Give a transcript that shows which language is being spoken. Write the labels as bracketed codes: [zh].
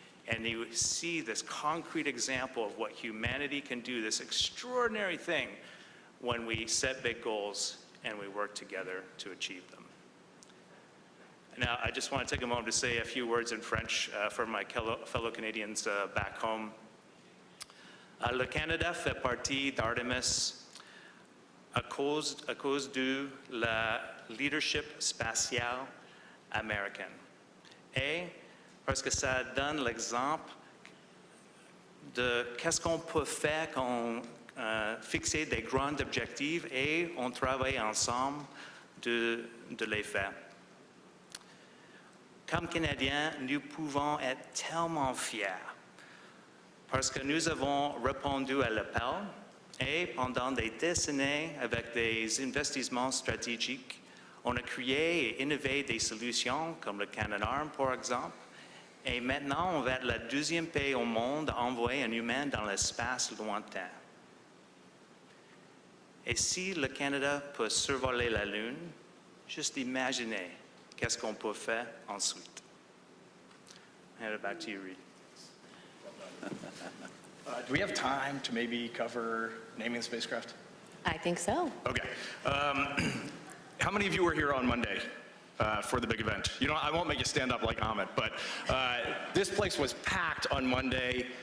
[en] And you see this concrete example of what humanity can do, this extraordinary thing when we set big goals and we work together to achieve them. Now, I just want to take a moment to say a few words in French for my fellow Canadians back home. [fr] Le Canada fait partie d'Artemis à cause de la leadership spatiale américaine. Et parce que ça donne l'exemple de qu'est-ce qu'on peut faire quand fixer des grands objectifs et on travaille ensemble de les faire. Comme Canadiens, nous pouvons être tellement fiers parce que nous avons répondu à l'appel et pendant des décennies, avec des investissements stratégiques, on a créé et innové des solutions comme le Canadarm, par exemple. Et maintenant, on va être le deuxième pays au monde à envoyer un humain dans l'espace lointain. Et si le Canada peut survoler la Lune, juste imaginez qu'est-ce qu'on peut faire ensuite. [en] Hand it back to you, Reed. Do we have time to maybe cover naming the spacecraft? I think so. Okay. How many of you were here on Monday for the big event? You know, I won't make you stand up like Amit, but this place was packed on Monday.